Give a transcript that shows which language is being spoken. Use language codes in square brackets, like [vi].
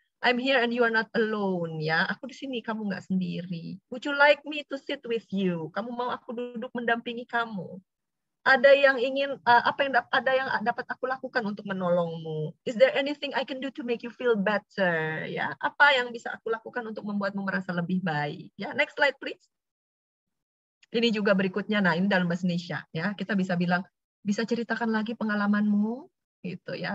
[en] I'm here and you are not alone. [id] Ya, aku di sini. Kamu nggak sendiri. [en] Would you like me to sit with you? [id] Kamu mau aku duduk mendampingi kamu? Ada yang ingin ada yang dapat aku lakukan untuk menolongmu? [en] Is there anything I can do to make you feel better? [id] Ya, apa yang bisa aku lakukan untuk membuatmu merasa lebih baik? Ya, [en] next slide please. [id] Ini juga berikutnya. Nah, ini dalam bahasa Indonesia ya. Kita bisa bilang, bisa ceritakan lagi pengalamanmu gitu ya.